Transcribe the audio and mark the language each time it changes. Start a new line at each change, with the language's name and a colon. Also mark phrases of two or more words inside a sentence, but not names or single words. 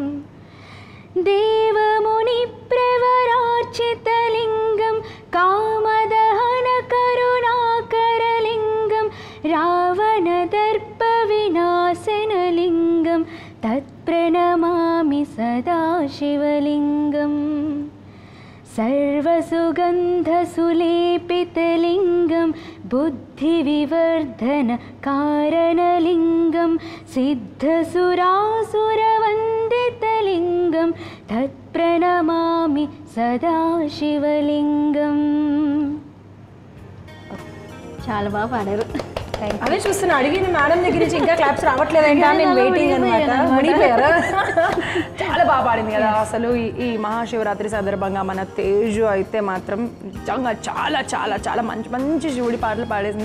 Sanskrit: देवमुनि प्रवरार्चितलिङ्गं कामदहन करुणाकरलिङ्गं रावण दर्प विनाशनलिङ्गं तत्प्रणमामि सदा शिवलिङ्गम्. सर्वसुगन्धसुलेपितलिङ्गं बुद्धिविवर्धन कारणलिङ्गं सिद्धसुरासुरवन्दितलिङ्गं तत्प्रणमामि सदा शिवलिङ्गम्.
Telugu: చాలా బాగా పాడారు. అదే చూస్తున్నా, అడిగిన మేడం దగ్గర నుంచి ఇంకా క్లాప్స్ రావట్లేదంటే నేను వెయిటింగ్ అనమాట. మునిపోయారా? చాలా బాగా పాడింది కదా అసలు. ఈ మహాశివరాత్రి సందర్భంగా మన తేజు అయితే మాత్రం నిజంగా చాలా చాలా చాలా మంచి మంచి శివుడి పాటలు పాడేసింది.